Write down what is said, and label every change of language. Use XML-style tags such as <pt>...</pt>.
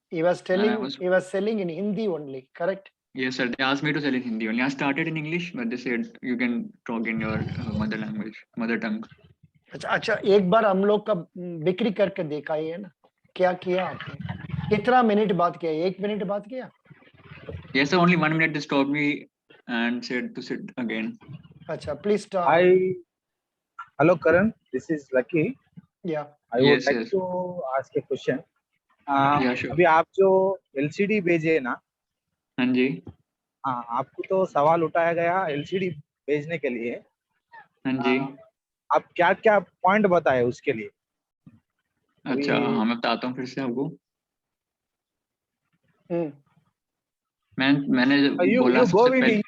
<en>He was selling in Hindi only, correct? Yes, sir. They asked me to sell in Hindi only. I started in English, but they said you can talk in your mother tongue.</en> <hi>अच्छा एक बार हम लोग का बिक्री करके देखा है ना क्या किया आपने कितना मिनट बात किया 1 मिनट बात किया</hi> <en>Yes sir, only 1 minute they stopped me and said to sit again. अच्छा please stop. Hello Karan, this is Lucky. Yeah. I would like to ask a question. Yeah, sure.</en> <hi>अभी आप जो LCD भेजे ना हाँ जी आपको तो सवाल उठाया गया LCD भेजने के लिए हाँ जी आप क्या क्या पॉइंट बताए उसके लिए अच्छा मैं बताता हूँ फिर से आपको मैंने बोला सबसे पहले</hi>